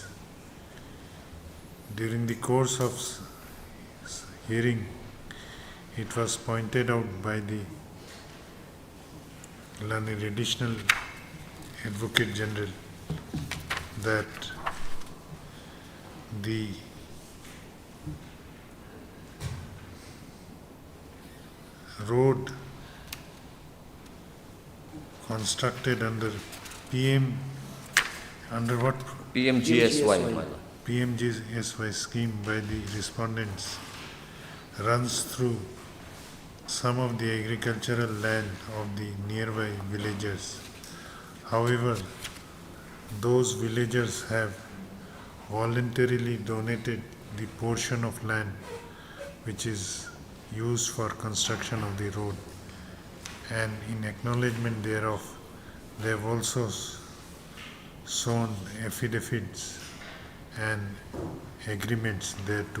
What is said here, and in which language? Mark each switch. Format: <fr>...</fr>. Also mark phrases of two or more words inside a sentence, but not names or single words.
<en>During the course of hearing, it was pointed out by the learned additional Advocate General that the road constructed under under what? PMGSY. PMGSY scheme by the respondents runs through some of the agricultural land of the nearby villagers. However, those villagers have voluntarily donated the portion of land which is used for construction of the road, and in acknowledgement thereof they have also shown affidavits and agreements thereto.</en>